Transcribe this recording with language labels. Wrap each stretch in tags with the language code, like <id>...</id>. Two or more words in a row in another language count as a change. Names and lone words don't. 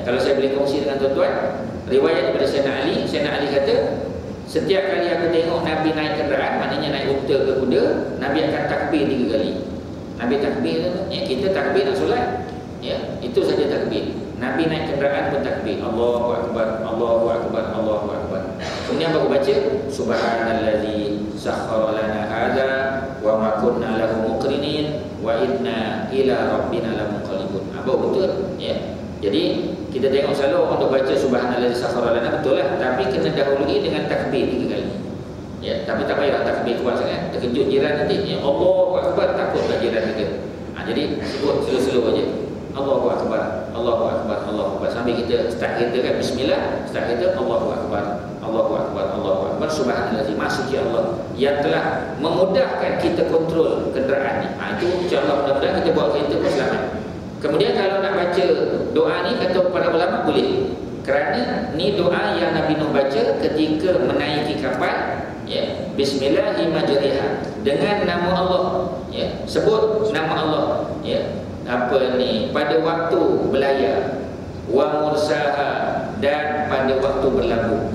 <ms>Kalau saya boleh kongsi dengan tuan-tuan, riwayat daripada Sayyidina Ali kata, setiap kali aku tengok Nabi naik kenderaan, maknanya naik unta ke kuda, Nabi akan takbir 3 kali. Nabi takbir, ya, kita takbir nak solat, ya, itu saja takbir. Nabi naik kenderaan pun takbir,</ms> <ar>الله أكبر، الله أكبر، الله أكبر.</ar> <ms>Kemudian baru baca</ms> <ar>سبحان الذي سخر لنا هذا وما كنا له مقرنين وإنا إلى ربنا لمنقلبون.</ar> <ms>Apa betul, ya. Jadi kita tengok selalu untuk baca</ms> <ar>سبحان الذي سخر لنا,</ar> <ms>betul lah, tapi kena dahului dengan takbir 3 kali, ya. Tapi tak payah takbir kuat sangat, terkejut jiran nanti, ya,</ms> <ar>الله أكبر,</ar> <ms>takutlah jiran kita. Jadi sebut slow-slow aja,</ms> <ar>الله أكبر، الله أكبر، الله أكبر,</ar> <ms>sambil kita start kereta kan, bismillah, start kereta,</ms> <ar>الله أكبر، الله أكبر، الله أكبر، سبحان الذي,</ar> <ms>maksudnya Allah yang telah memudahkan kita kontrol kenderaan ni. Itu</ms> <ar>إن شاء الله</ar> <ms>mudah-mudahan kita buat kereta pun selamat. Kemudian kalau nak baca doa ni, kata para ulama boleh, kerana ni doa yang Nabi Nuh baca ketika menaiki kapal, ya, bismillahirrahmanirrahim, dengan nama Allah, ya, sebut nama Allah, ya, apa ni, pada waktu belayar,</ms> <ar>ومرساها,</ar> <ms>dan pada waktu berlabuh.</ms>